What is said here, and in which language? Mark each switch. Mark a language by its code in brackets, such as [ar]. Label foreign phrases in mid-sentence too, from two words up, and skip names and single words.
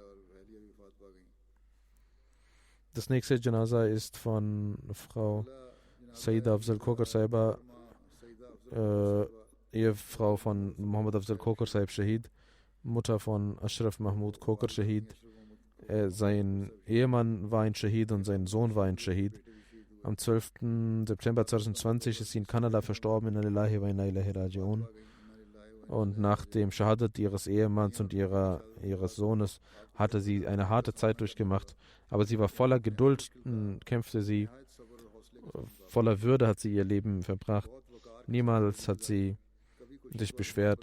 [de] Das nächste Janaza ist von Frau Saida Afzal Kokar Saiba, Ehefrau von Muhammad Afzal Kokar Saib Shahid, Mutter von Ashraf Mahmud Kokar Shahid. Sein Ehemann war ein Shahid und sein Sohn war ein Shahid. Am 12. September 2020 ist sie in Kanada verstorben, [ar] إنا لله وإنا إليه راجعون. [de] Und nach dem Shahadat ihres Ehemanns und ihres Sohnes hatte sie eine harte Zeit durchgemacht. Aber sie war voller Geduld, kämpfte sie. Voller Würde hat sie ihr Leben verbracht. Niemals hat sie sich beschwert.